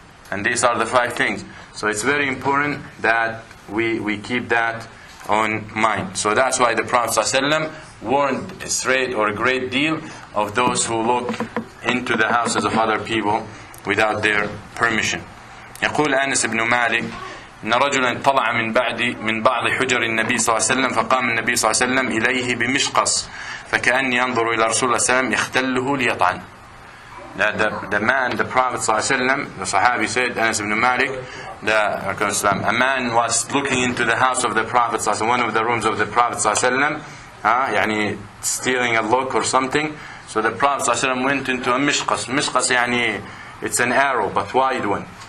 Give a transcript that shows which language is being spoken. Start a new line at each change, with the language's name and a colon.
English: And these are the 5 things. So it's very important that we keep that on mind. So that's why the Prophet ﷺ warned straight or a great deal of those who look into the houses of other people without their permission.
Arabic: يقول أنس بن مالك: إن رجلا طلع من بعض حجر النبي صلى الله عليه وسلم فقام النبي صلى الله عليه وسلم إليه بمشقص فكأني أنظر إلى رسول الله صلى الله عليه وسلم يختله ليطعن.
English: The man, the Prophet صلى الله عليه وسلم, the Sahabi said, Anas ibn Malik, a man was looking into the house of the Prophet صلى الله عليه وسلم, one of the rooms of the Prophet صلى الله عليه وسلم, يعني stealing a look or something. So the Prophet صلى الله عليه وسلم went into a mishqas. Mishqas يعني it's an arrow but wide one.